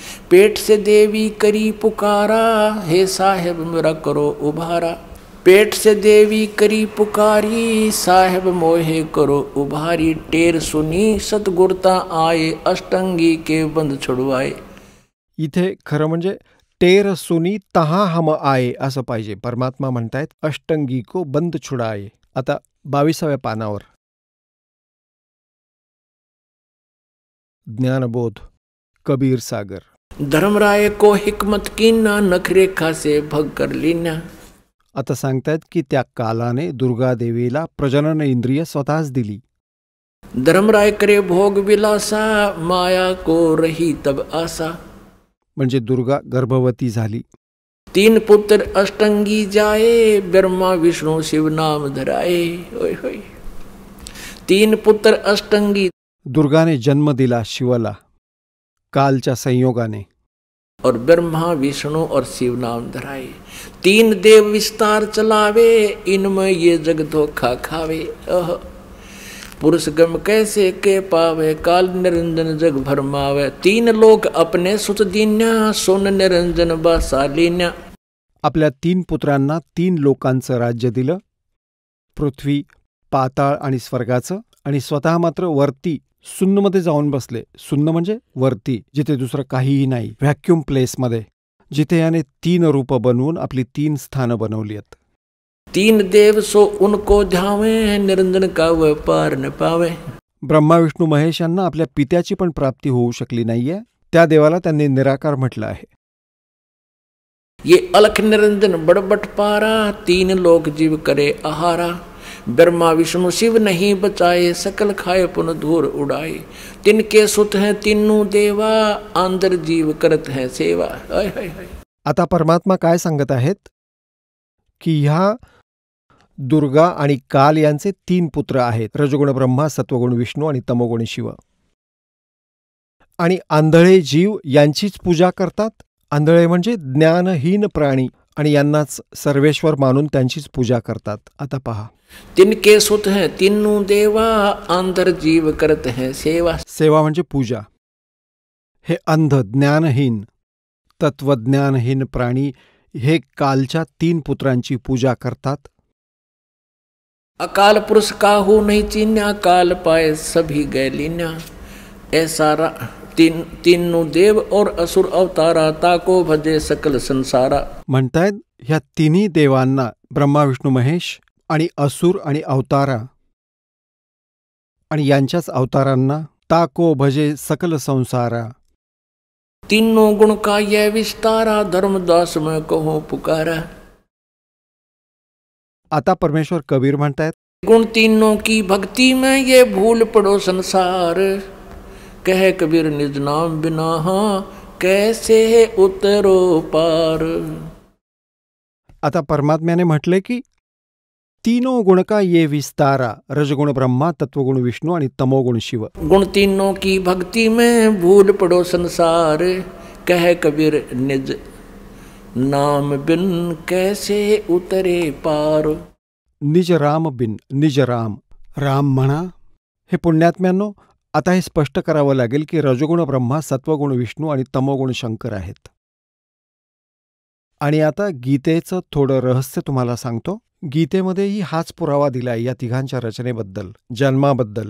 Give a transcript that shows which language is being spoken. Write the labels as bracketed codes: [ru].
[hi] पेट से देवी करी पुकारा, हे साहेब मेरा करो उभारा. पेट से देवी करी पुकारी, साहेब मोहे करो उभारी. टेर सुनी सतगुरता आए, अष्टंगी के बंद छुड़वाए. [mr] इथे खरं म्हणजे [hi] टेर सुनी तहा हम आये [mr] असं पाहिजे. परमात्मा म्हणतायत [hi] अष्टंगी को बंद छुड़ाए. [mr] आता 22व्या पानावर ज्ञानबोध कबीर सागर. [hi] धर्मराय को हिकमत कीना, नखरेखा से भग कर लीना. [mr] आता सांगतायत की त्या कालाने दुर्गादेवीला प्रजनन इंद्रिय स्वतःच दिली. [hi] धर्मराय करे भोग विलासा, माया को रही तब आशा. [mr] म्हणजे दुर्गा गर्भवती झाली. [hi] 3 पुत्र अष्टंगी जाए, ब्रह्मा विष्णू शिव नाम धराए. [mr] होय होय. [hi] 3 पुत्र अष्टंगी. [mr] दुर्गाने जन्म दिला शिवला कालच्या संयोगाने, [hi] और ब्रह्मा विष्णु और शिव नाम धराए. 3 देव विस्तार चलावे, इनमें ये जग धोखा खावे. पुरुष गम कैसे के पावे, काल निरंजन जग भरमावे. 3 लोक अपने सुत दीन्या, सोन निरंजन बासालिन्या. [mr] आपल्या 3 पुत्रांना 3 लोकांचं राज्य दिलं, पृथ्वी, पाताळ आणि स्वर्गाचं, आणि स्वतः मात्र वरती शून्यमध्ये जाऊन बसले. शून्य म्हणजे वरती, जिथे दुसरं काहीही नाही, व्हॅक्युम प्लेसमध्ये, जिथे याने 3 रूप बनवून आपली 3 स्थानं बनवली आहेत. [hi] 3 देव सो उनको ध्यावे, निरंजन का वह पार न पावे. [mr] ब्रह्मा विष्णू महेश यांना आपल्या पित्याची पण प्राप्ती होऊ शकली नाहीये, त्या देवाला त्यांनी निराकार म्हटलं आहे. [hi] ये अलख निरंजन बड़बट पारा, 3 लोक जीव करे आहारा. ब्रह्मा विष्णु शिव नहीं बचाए, सकल खाए पुन धूर उड़ाए. तिनके सुत हैं तीनों देवा, आंदर जीव करत है सेवा. हाय हाय हाय. [mr] आता परमात्मा काय सांगत आहेत की ह्या दुर्गा आणि काल यांचे 3 पुत्र आहेत, रजोगुण ब्रह्मा, सत्वगुण विष्णू आणि तमोगुण शिव. आणि आंधळे जीव यांचीच पूजा करतात. आंधळे म्हणजे ज्ञानहीन प्राणी, आणि यांनाच सर्वेश्वर मानून त्यांचीच पूजा करतात. आता पहा, [hi] तिनके सुत हैं तीनों देवा, आंतर जीव करत हैं सेवा. [mr] सेवा म्हणजे पूजा. हे अंध ज्ञानहीन तत्वज्ञानहीन प्राणी हे कालच्या 3 पुत्रांची पूजा करतात. [hi] अकाल पुरुष काहू नहीं चीन्या, काल पाए सभी गए लीन्या. ऐसा तीनों देव और असुर अवतारा, ताको भजे सकल संसारा. [mr] म्हणतायत ह्या 3 देवांना, ब्रह्मा विष्णू महेश आणि असुर आणि अवतारा, आणि यांच्याच अवतारांना [hi] ताको भजे सकल संसारा. तीनों गुण का यह विस्तारा, धर्मदास में कहो पुकारा. [mr] आता परमेश्वर कबीर म्हणतायत, [hi] गुण तीनों की भक्ति में ये भूल पड़ो संसार. कह कबीर निज नाम बिना, कैसे उतरो पार. [mr] आता परमात्म्याने म्हटले की [hi] 3 गुण का ये विस्तारा, [mr] रजगुण ब्रह्मा, तत्वगुण विष्णू आणि तमोगुण शिव. [hi] गुण तीनों की भक्ति में भूल पड़ो संसार. कह कबीर निज नाम बिन, कैसे उतरे पार. [mr] निज राम बिन, निज राम, राम म्हणा. हे पुण्यात्म्यांनो, आता हे स्पष्ट करावं लागेल की रजोगुण ब्रह्मा, सत्वगुण विष्णू आणि तमोगुण शंकर आहेत. आणि आता गीतेचं थोडं रहस्य तुम्हाला सांगतो. गीतेमध्येही हाच पुरावा दिलाय या तिघांच्या रचनेबद्दल, जन्माबद्दल.